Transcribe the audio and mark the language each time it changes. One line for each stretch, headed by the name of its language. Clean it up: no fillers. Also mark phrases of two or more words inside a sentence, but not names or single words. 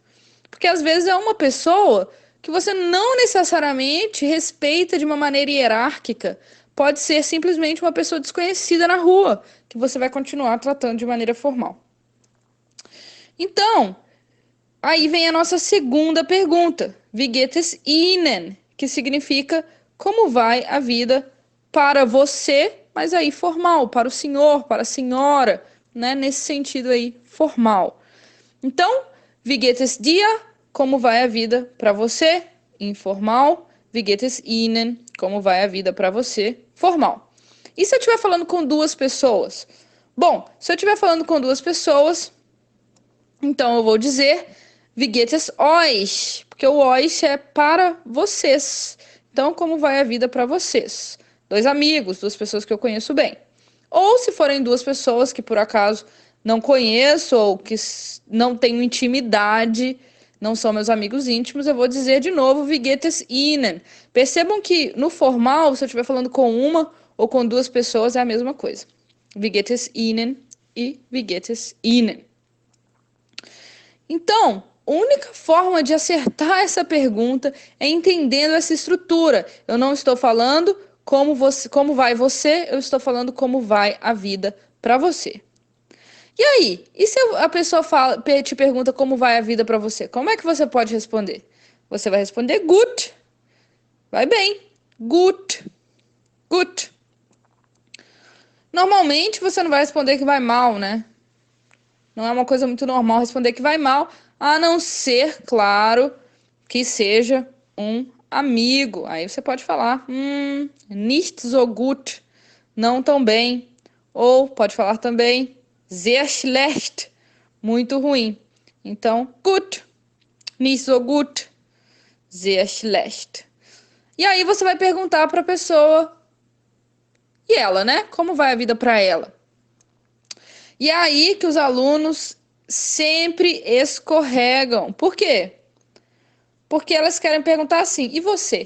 Portuguese: Porque às vezes é uma pessoa que você não necessariamente respeita de uma maneira hierárquica. Pode ser simplesmente uma pessoa desconhecida na rua, que você vai continuar tratando de maneira formal. Então, aí vem a nossa segunda pergunta.
German: Wie geht es Ihnen?
Portuguese: Que significa como vai a vida para você, mas aí formal, para o senhor, para a senhora, né? Nesse sentido aí, formal. Então,
German: wie geht es dir?
Portuguese: Como vai a vida para você? Informal.
German: Wie geht es Ihnen?
Portuguese: Como vai a vida para você? Formal. E se eu estiver falando com duas pessoas? Bom, se eu estiver falando com duas pessoas, então eu vou dizer
German: Wie geht es euch?
Portuguese: Porque o euch é para vocês. Então, como vai a vida para vocês? Dois amigos, duas pessoas que eu conheço bem. Ou se forem duas pessoas que por acaso não conheço ou que não tenho intimidade, não são meus amigos íntimos, eu vou dizer de novo
German: Wie geht es Ihnen?
Portuguese: Percebam que no formal, se eu estiver falando com uma ou com duas pessoas, é a mesma coisa. Wie geht es Ihnen e Wie geht es Ihnen? Então, a única forma de acertar essa pergunta é entendendo essa estrutura. Eu não estou falando como vai você, eu estou falando como vai a vida para você. E aí? E se a pessoa te pergunta como vai a vida para você? Como é que você pode responder? Você vai responder gut. Vai bem.
German: Gut. Gut.
Portuguese: Normalmente você não vai responder que vai mal, né? Não é uma coisa muito normal responder que vai mal, a não ser, claro, que seja um amigo. Aí você pode falar,
German: nicht so gut,
Portuguese: não tão bem. Ou pode falar também,
German: sehr schlecht,
Portuguese: muito ruim. Então,
German: gut, nicht so gut, sehr schlecht.
Portuguese: E aí você vai perguntar para a pessoa, e ela, né? Como vai a vida para ela? E é aí que os alunos sempre escorregam. Por quê? Porque elas querem perguntar assim, e você?